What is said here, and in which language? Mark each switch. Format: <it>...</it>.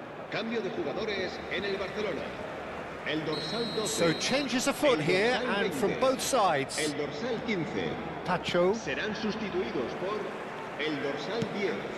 <es>Cambio de jugadores en el Barcelona. El dorsal 12.</es> <en>So changes afoot here and from both sides.</en> <es>El dorsal 15. Pacho. Serán sustituidos por el dorsal 10.</es>